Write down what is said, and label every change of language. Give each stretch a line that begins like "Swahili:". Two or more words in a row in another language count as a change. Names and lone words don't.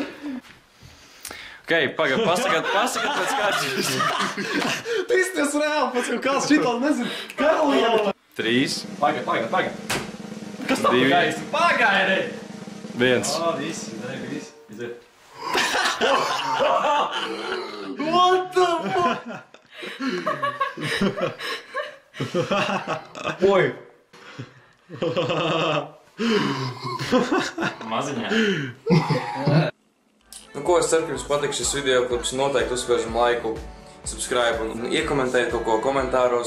Latvian: Ok, pagaid, pasakat pēc kāds. Tu izties reāli pēc kaut kāds šitā, nezinu, karaliela. 3, Pagaid. Kas tā Divi. pagaidi? Pagaidi! 1. Viss. Iziet.
English: What the fuck?
Latvian: Oi! Maziņā. Nu ko, es ceru, ka jums patiks šis videoklips. Noteikti uzspiežam laiku, subscribe un iekomentējiet kaut ko komentāros.